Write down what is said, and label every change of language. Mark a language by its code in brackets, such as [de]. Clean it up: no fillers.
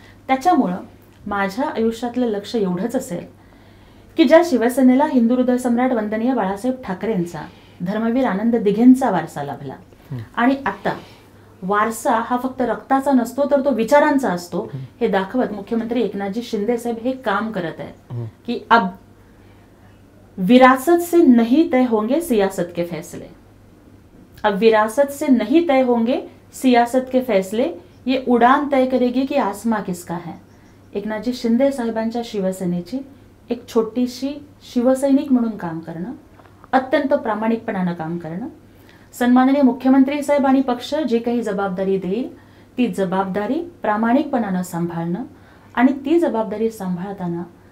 [mr] त्याच्यामुळं माझ्या आयुष्यातलं लक्ष एवढंच असेल की ज्या शिवसेनेला हिंदू हृदय सम्राट वंदनीय बाळासाहेब ठाकरेंचा, धर्मवीर आनंद दिघेंचा वारसा लाभला आणि आता वारसा हा फक्त रक्ताचा नसतो तर तो विचारांचा असतो, हे दाखवत मुख्यमंत्री एकनाथजी शिंदे साहेब हे काम करत आहेत की [hi] अब विरासत से नहीं तय होंगे सियासत के फैसले. अब विरासत से नहीं तय होंगे सियासत के फैसले, ये उडान तय करेगी की आसमां किसका है. [mr] एकनाथजी शिंदे साहेबांच्या शिवसेनेची एक छोटीशी शिवसैनिक म्हणून काम करणं, अत्यंत प्रामाणिकपणानं काम करणं, सन्माननीय मुख्यमंत्री साहेब आणि पक्ष जे काही जबाबदारी देईल ती जबाबदारी प्रामाणिकपणानं सांभाळणं आणि ती जबाबदारी सांभाळताना